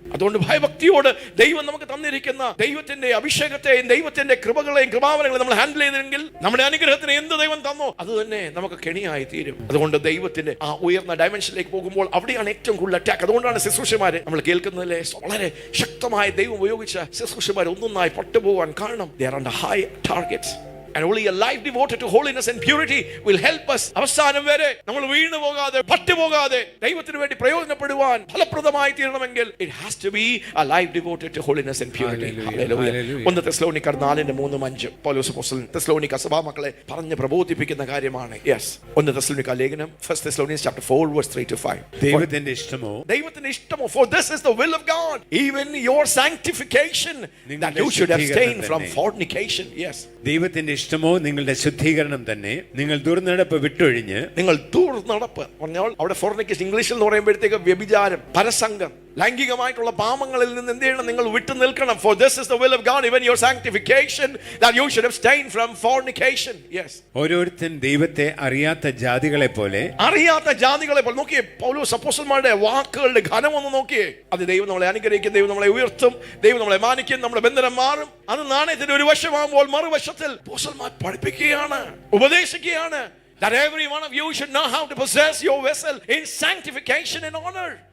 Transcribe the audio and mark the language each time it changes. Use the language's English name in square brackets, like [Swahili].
[Malayalam] അതുകൊണ്ട് ഭയഭക്തിയോട് ദൈവം നമുക്ക് തന്നിരിക്കുന്ന ദൈവത്തിന്റെ അഭിഷേകത്തെയും ദൈവത്തിന്റെ കൃപകളെയും കൃപാവനങ്ങളെയും നമ്മൾ ഹാൻഡിൽ ചെയ്തെങ്കിൽ നമ്മുടെ അനുഗ്രഹത്തിന് എന്ത് ദൈവം തന്നോ അത് തന്നെ നമുക്ക് കെണിയായി തീരും. അതുകൊണ്ട് ദൈവത്തിന്റെ ആ ഉയർന്ന ഡയമെൻഷനിലേക്ക് പോകുമ്പോൾ അവിടെയാണ് ഏറ്റവും കൂടുതൽ അറ്റാക്ക്. അതുകൊണ്ടാണ് ശുശ്രൂഷമാര് നമ്മൾ കേൾക്കുന്നതിലെ വളരെ ശക്തമായ ദൈവം ഉപയോഗിച്ച ശുശ്രൂഷമാർ ഒന്നൊന്നായി പട്ടുപോകാൻ കാരണം [English] they are under high targets. And only a life devoted to holiness and purity will help us. [Malayalam] അവസാനം വരെ നമ്മൾ വീണു പോകാതെ, പട്ടുപോകാതെ ദൈവത്തിന് വേണ്ടി പ്രയോജനപ്പെടുവാൻ ഫലപ്രദമായി തീരണമെങ്കിൽ [English] it has to be a life devoted to holiness and purity. Hallelujah. [Malayalam] 1 തെസ്സലോനിക്കർ 4:3-5 പൗലോസ് അപ്പോസ്തലൻ തെസ്സലോനിക്ക സഭാമക്കളെ പറഞ്ഞ് പ്രബോധിപ്പിക്കുന്ന കാര്യമാണ്. യെസ്, 1 തെസ്സലോനിക്ക ലേഖനം 1 Thessalonians chapter 4:3-5. ദൈവത്തിന്റെ ഇഷ്ടമോ [English] for this is the will of God, even your sanctification, that you should abstain from fornication. [Malayalam] Yes, ദൈവത്തിന്റെ ഇഷ്ടമോ നിങ്ങളുടെ ശുദ്ധീകരണം തന്നെ. നിങ്ങൾ ദുർനടപ്പ് വിട്ടൊഴിഞ്ഞ്, നിങ്ങൾ ദുർനടപ്പ് പറഞ്ഞാൽ അവിടെ ഫോർണിക്കേഷൻ ഇംഗ്ലീഷിൽ എന്ന് പറയുമ്പോഴത്തേക്ക് വ്യഭിചാരം, പരസംഗം, ലൈംഗികമായിട്ടുള്ള പാപങ്ങളിൽ നിന്ന് എന്ത് ചെയ്യണം? നിങ്ങൾ വിട്ടു നിൽക്കണം. [English] For this is the will of God, even your sanctification, that you should abstain from fornication. Yes. [Malayalam] ഓരോരുത്തൻ ദൈവത്തെ അറിയാത്ത ജാതികളെ പോലെ നോക്കിയേ, പൗലോസ് അപ്പോസ്തലന്മാരുടെ വാക്കുകളുടെ ഘനം ഒന്ന് നോക്കിയേ. അത് ദൈവം നമ്മളെ അനുഗ്രഹിക്കും, ദൈവം നമ്മളെ ഉയർത്തും, ദൈവം നമ്മളെ മാനിക്കും, നമ്മുടെ ബന്ധനം മാറും. അത് നാണയത്തിന്റെ ഒരു വശമാകുമ്പോൾ മറുവശത്തിൽ അപ്പോസ്തലന്മാർ പഠിപ്പിക്കുകയാണ്, ഉപദേശിക്കുകയാണ്. [English] That every one of you should know how to possess your vessel in sanctification and honor.